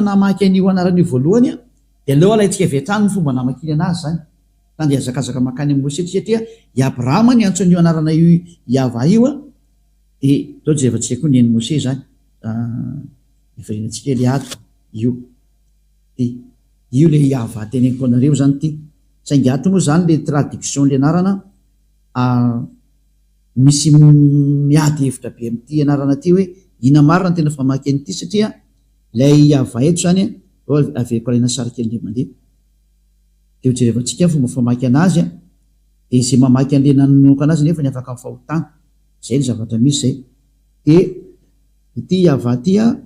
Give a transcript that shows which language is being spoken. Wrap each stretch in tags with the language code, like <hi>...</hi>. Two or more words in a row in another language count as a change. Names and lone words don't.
<mg>namaky an'io anaran'io voalohany a de aleo alaitsika viatrany ny fomba namakiny anazy zany tandy azakazaka makany amin'ny Mose satria i Abrahama ny antson'io anarana io Yahva io a de dao jerevantsika koa ny an'ny Mose zany iverenantsika le ato io de io le Yahva teneniko anareo zany ty saingy ato moa zany le traduction le anarana misy miady hevitra be am'ty anarana ty hoe ina marina tena famaky an'ity satria lay Yahva eto zany aveko alaina sary kely le mandeha de hojerevantsika fomba famaky anazy de izay mamaky an'le nanonoka anazy nefa ny afaka mifahotana zay ny zavatra misy zay de ity Yahva tya</mg>